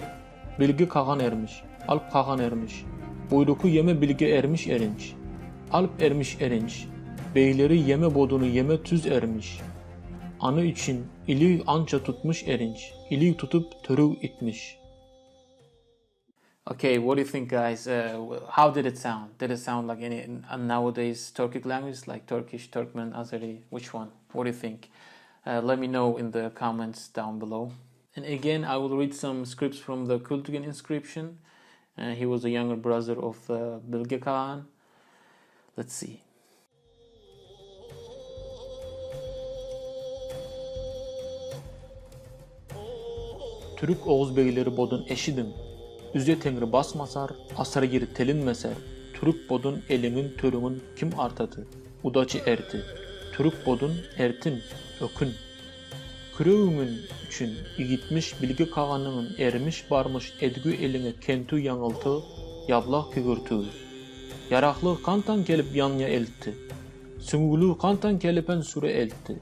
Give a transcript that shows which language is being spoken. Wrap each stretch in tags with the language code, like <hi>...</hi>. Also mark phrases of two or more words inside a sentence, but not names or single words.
<otk>Bilgi kağan ermiş. Alp kağan ermiş. Buyruku yeme bilge ermiş erinç. Alp ermiş erinç. Beyleri yeme bodunu yeme tüz ermiş. Anı için ili anca tutmuş erinç. İli tutup törü itmiş.</otk> <en>Okay, what do you think, guys? How did it sound? Did it sound like any nowadays Turkic languages like Turkish, Turkmen, Azeri? Which one? What do you think? Let me know in the comments down below. And again, I will read some scripts from the Kultigin inscription. He was a younger brother of Bilge Kağan. Let's see.</en> <otk>Türk Oğuz beyleri bodun eşidim. Üze tengri basmasar, asar geri telinmeser. Türk bodun elimin törümün kim artadı? Udaçı erti. Türk bodun ertin, ökün. Küröğümün üçün igitmiş Bilge Kağan'ın ermiş barmış edgü eline kentü yanıltı, yablaq kügürtü. Yaraklı kantan kelip yanya eltti. Süngülü kantan kelipen süre eltti.</otk>